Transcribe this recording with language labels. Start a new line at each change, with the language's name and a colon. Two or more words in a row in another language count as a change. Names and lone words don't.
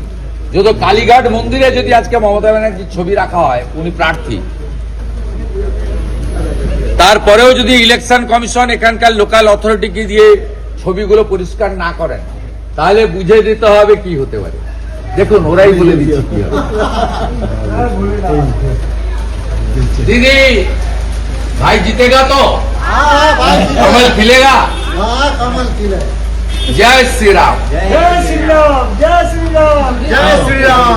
Bangla: যদি কালীঘাট মন্দিরে যদি আজকে মমতা ব্যানার্জির ছবি রাখা হয়, উনি প্রার্থী, তারপরেও যদি
English: election commission
Bangla: এখানকার
English: local authority
Bangla: দিয়ে ছবিগুলো পরিষ্কার না করেন, তাহলে বুঝে দিতে হবে কি হতে পারে। দেখুন, ওরাই বলে দিচ্ছে কি হবে।
Hindi: दीदी भाई जीतेगा तो कमल खिलेगा। जय श्री राम। जय श्री राम, जय श्री राम, जय श्री राम।